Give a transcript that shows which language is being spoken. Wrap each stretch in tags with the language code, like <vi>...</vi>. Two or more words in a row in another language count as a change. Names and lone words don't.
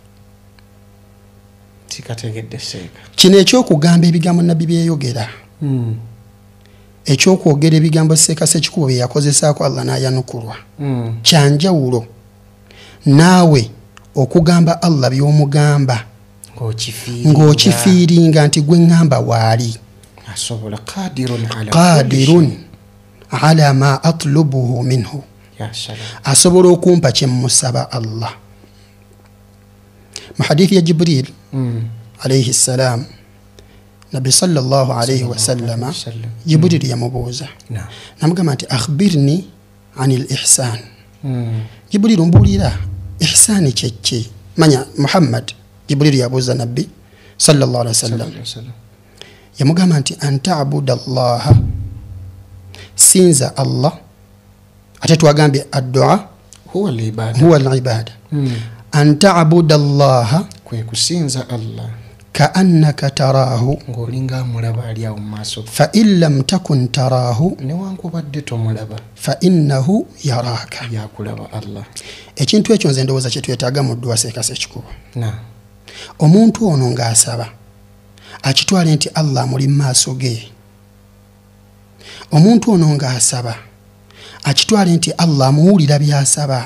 <lg>Kino ekyokugamba ebigambo nabbi byeyogera, ekyokwogera ebigambo Seeka Sekikubo bye yakozesaako Allah n'ayanukulwa, kyanjawulo naawe okugamba Allah by'omugamba ng'okifiiringa nti gwe ŋŋamba</lg> <ar>والي قادر على ما أطلبه منه,</ar> <lg>asobola okumpa kye mmusaba Allah. Mu hadithi ya Jibril</lg> <ar>عليه السلام,</ar> <lg>Nabi</lg> <ar>صلى الله عليه وسلم</ar> <lg>Jibril yamubuuza namugamba nti</lg> <ar>أخبرني عن الإحسان.</ar> <lg>Jibril mbuulira ihsani kyeki. Manya Muhammad, Jibril yabuuza Nabbi</lg> <ar>صلى الله عليه وسلم,</ar> <lg>yamugamba nti</lg> <ar>أن تعبد الله,</ar> <lg>sinza Allah. Ate twagambye</lg> <ar>الدعاء هو العبادة. أن تعبد الله,</ar> <lg>kwe kusinza Allah,</lg> <ar>كأنك تراه,</ar> <lg>ng'olinga amulaba ali awo mu maaso,</lg> <ar>فإن لم تكن تراه,</ar> <lg>newankubadde tomulaba,</lg> <ar>فإنه يراك,</ar> <lg>yakulaba Allah. Ekintu ekyo nze ndowooza kye twetaaga mu dduwa Seeka Sekikubo. Omuntu ono ng'asaba akitwale nti Allah muli maaso ge. Omuntu ono ng'asaba akitwale nti Allah amuwulira by'asaba.</lg>